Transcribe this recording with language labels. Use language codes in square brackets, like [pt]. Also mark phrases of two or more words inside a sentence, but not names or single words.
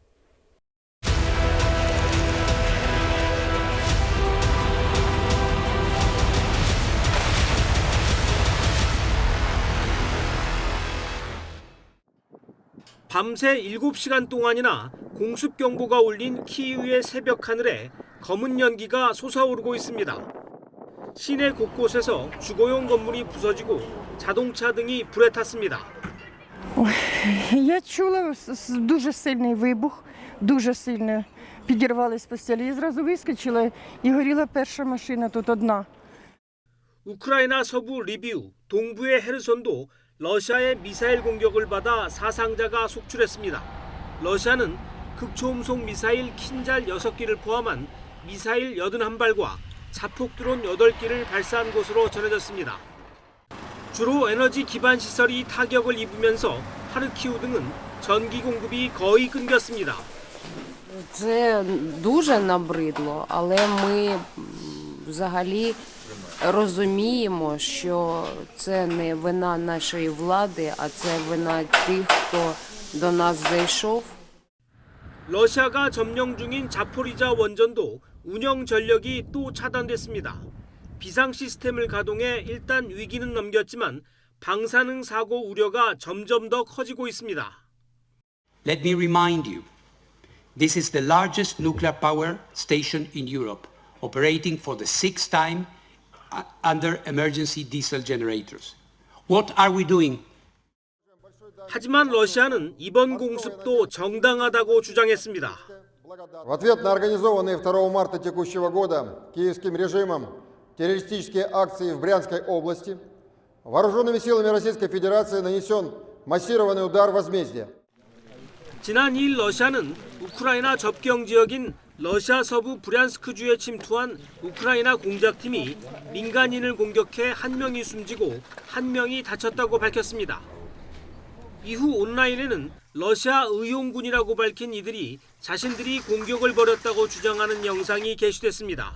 [ko] 밤새 7시간 동안이나 공습경보가 울린 키이우의 새벽 하늘에 검은 연기가 솟아오르고 있습니다. 시내 곳곳에서 주거용 건물이 부서지고 자동차 등이 불에 탔습니다. [uk] Я чула дуже сильний вибух, дуже сильно підірвали з постелі. Я зразу вискочила і горіла перша машина тут одна. [ko] 우크라이나 서부 리비우, 동부의 헤르손도 러시아의 미사일 공격을 받아 사상자가 속출했습니다. 러시아는 극초음속 미사일 킨잘 6기를 포함한 미사일 81발과 자폭 드론 8기를 발사한 것으로 전해졌습니다. 주로 에너지 기반 시설이 타격을 입으면서 하르키우 등은 전기 공급이 거의 끊겼습니다. [uk] Це дуже набридло, але ми взагалі розуміємо, що це не вина нашої влади, а це вина тих, хто до нас зайшов. [ko] 러시아가 점령 중인 자포리자 원전도 운영 전력이 또 차단됐습니다. 비상 시스템을 가동해 일단 위기는 넘겼지만 방사능 사고 우려가 점점 더 커지고 있습니다. [en] Let me remind you, this is the largest nuclear power station in Europe, operating for the 6th time under emergency diesel generators. What are we doing? [ko] 하지만 러시아는 이번 공습도 정당하다고 주장했습니다. [ru] В ответ на организованные 2 марта текущего года киевским режимом террористические акции в Брянской области, вооруженными силами Российской Федерации нанесен массированный удар возмездия. [ko] 지난 2일 러시아는 우크라이나 접경 지역인 러시아 서부 브ян스크주에 침투한 우크라이나 공작팀이 민간인을 공격해 1명이 숨지고 1명이 다쳤다고 밝혔습니다. 이후 온라인에는 러시아 의용군이라고 밝힌 이들이 자신들이 공격을 벌였다고 주장하는 영상이 게시됐습니다.